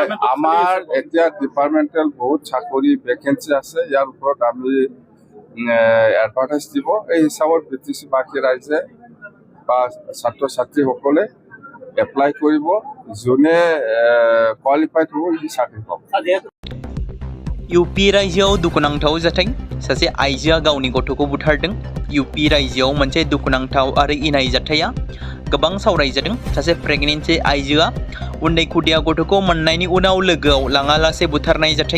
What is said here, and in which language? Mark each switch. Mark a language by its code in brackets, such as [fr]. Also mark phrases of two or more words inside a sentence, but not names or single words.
[as] আমাৰ এতিয়া ডিপাৰ্টমেণ্টেল বহুত চাকৰি ভেকেঞ্চি আছে। ইয়াৰ ওপৰত আমি এডভাৰটাইজ দিব। এই হিচাপত BTC বাকী ৰাইজে বা ছাত্ৰ ছাত্ৰীসকলে এপ্লাই কৰিব। যোনে কোৱালিফাইড হ'ব সি চাকৰি পাব। [brx] UP रायजोआव दुखुनांथाव जाथाय। सासे आइजोआ गावनि गथ'खौ बुथारदों। UP रायजोआव मोनसे दुखुनांथाव आरो इनाय जाथाया गोबां सावरायजादों। सासे प्रेगनेन्सि आइजोआ उन्दै खुदिया गथ'खौ मोननायनि उनाव लोगोआव लाङालासे बुथारनाय जाथाय।